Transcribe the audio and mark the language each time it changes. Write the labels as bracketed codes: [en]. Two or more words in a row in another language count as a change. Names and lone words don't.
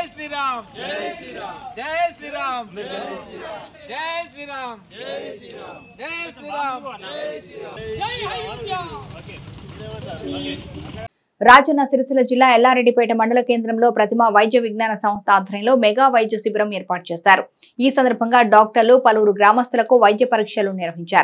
[hi] जय श्री राम, जय श्री राम, जय श्री राम, जय श्री राम, जय श्री राम, [te] రాజన్న సిరిసిల్ల జిల్లా ఎల్లారెడ్డిపేట మండల కేంద్రంలో ప్రతిమ వైద్య విజ్ఞాన సంస్థ ఆధ్వర్యంలో మెగా వైద్య శిబిరం ఏర్పాటు చేశారు. ఈ సందర్భంగా డాక్టర్లు పలువురు గ్రామస్తులకు వైద్య పరీక్షలు నిర్వహించారు.